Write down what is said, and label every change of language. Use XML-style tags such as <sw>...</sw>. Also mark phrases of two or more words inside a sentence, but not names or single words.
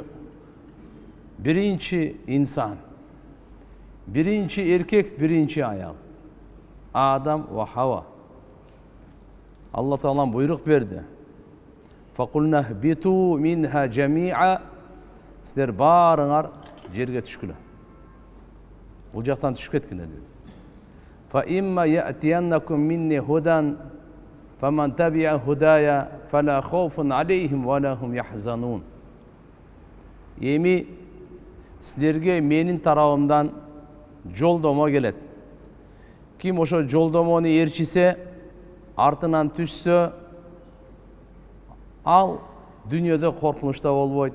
<ky>Биринчи инсан, биринчи эркек, биринчи аял. Адам ва Хава. Алла Таалам буйрук берди.</ky> <ar>فقلنا اهبطوا منها جميعا.</ar> <ky>Силер баарыңар жерге түшкүлө. Бул жактан түшүп кеткиле деди.</ky> <ar>فإما يأتينكم مني هدى فمن تبع هداي فلا خوف عليهم ولا هم يحزنون.</ar> <ky>Эми силерге менин тарабымдан жолдомо келет. Ким ошо жолдомону ээрчисе, артынан түшсө, ал дүйнөдө коркунучта болбойт.</ky>